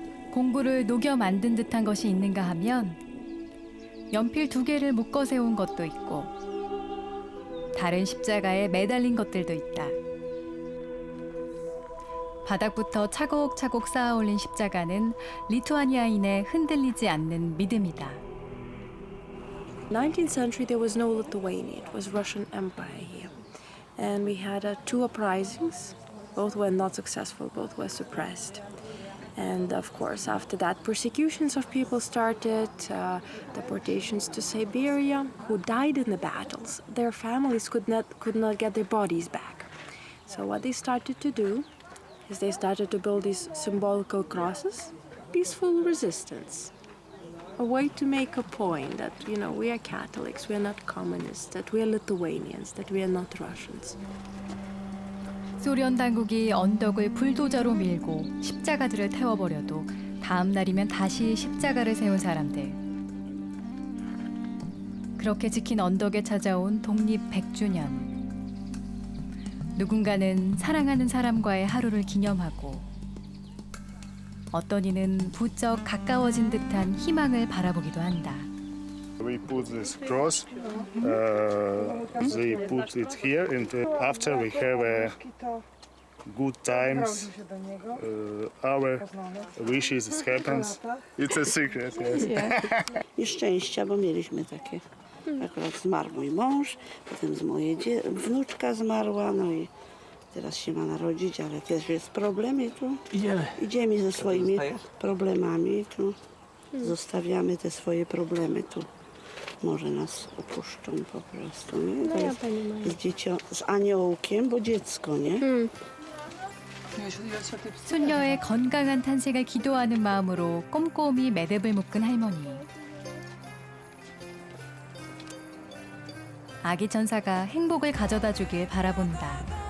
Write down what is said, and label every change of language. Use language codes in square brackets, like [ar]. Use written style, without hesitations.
[ko] 공구를 녹여 만든 듯한 것이 있는가 하면 연필 2개를 묶어 세운 것도 있고 다른 십자가에 매달린 것들도 있다. 바닥부터 차곡차곡 쌓아 올린 십자가는 리투아니아인의 흔들리지 않는 믿음이다. [en] 19th century there was no Lithuania, it was Russian Empire here. And we had 2 uprisings, both were not successful, both were suppressed. And of course after that persecutions of people started, deportations to Siberia, who died in the battles. Their families could not get their bodies back. So what they started to do is they started to build these symbolical crosses, peaceful resistance. A way to make a point that, we are Catholics, we are not communists, that we are Lithuanians, that we are not Russians. [ko] 소련 당국이 언덕을 불도저로 밀고 십자가들을 태워버려도 다음 날이면 다시 십자가를 세운 사람들. 그렇게 지킨 언덕에 찾아온 독립 100주년. 누군가는 사랑하는 사람과의 하루를 기념하고 어떤 이는 부쩍 가까워진 듯한 희망을 바라보기도 한다. [en] We put this cross, they put it here, and after we have good times, our wishes happens. It's a secret, yes. [pl] I szczęścia, bo mieliśmy takie. Akurat zmarł mój mąż, potem moja wnuczka zmarła, i teraz się ma narodzić, ale też jest problem i tu idziemy ze swoimi problemami, tu zostawiamy te swoje problemy tu. Może nas opuszczą po prostu, nie? To jest z aniołkiem, bo dziecko, nie? [ko] 손녀의 건강한 탄생을 기도하는 마음으로 꼼꼼히 매듭을 묶은 할머니. 아기 천사가 행복을 가져다 주길 바라본다.